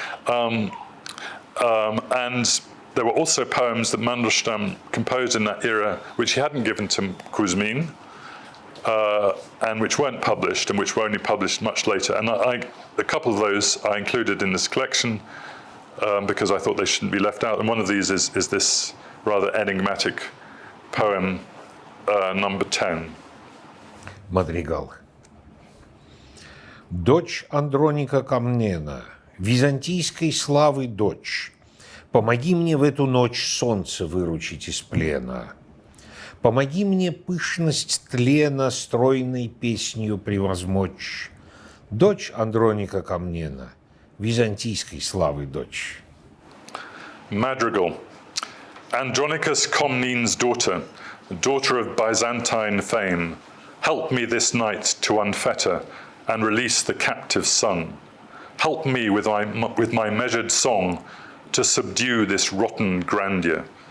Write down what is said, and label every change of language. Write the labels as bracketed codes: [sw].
[en] And there were also poems that Mandelstam composed in that era, which he hadn't given to Kuzmin, and which weren't published, and which were only published much later. And a couple of those I included in this collection because I thought they shouldn't be left out. And one of these is this rather enigmatic poem, number 10. Madrigal. [ru] Дочь Андроника Комнена, византийской славы дочь, помоги мне в эту ночь солнце выручить из плена. Помоги мне пышность тлена стройной песнью превозмочь. Дочь Андроника Комнена, византийской славы дочь. [en] Madrigal. Andronicus Comnene's daughter, daughter of Byzantine fame, help me this night to unfetter and release the captive son. Help me with my measured song to subdue this rotten grandeur.